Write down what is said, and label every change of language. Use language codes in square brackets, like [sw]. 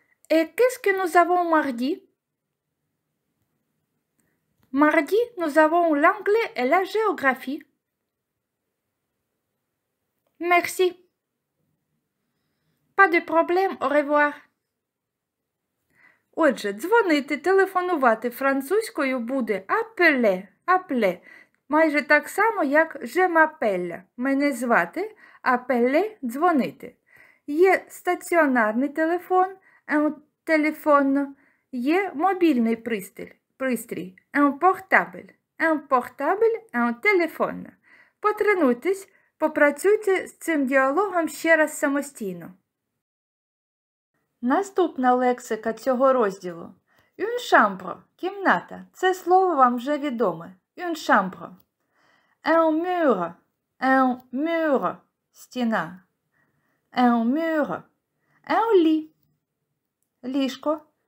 [fr] Et qu'est-ce que nous avons mardi? Mardi, nous avons l'anglais et la géographie. Merci. Pas de problème, au revoir. [uk] Отже, дзвонити, телефонувати французькою буде appeler. Майже так само, як [fr] je m'appelle [uk] – мене звати, appeler – дзвонити. Є стаціонарний телефон, un téléphone, є мобільний пристрій, un portable. [fr] Un portable, un téléphone. [uk] Потренуйтесь, попрацюйте з цим діалогом ще раз самостійно. Наступна лексика цього розділу. [fr] Une chambre – кімната. [uk] Це слово вам вже відоме. Une chambre. [fr] Un mur – стіна. Un mur. Un lit – ліжко.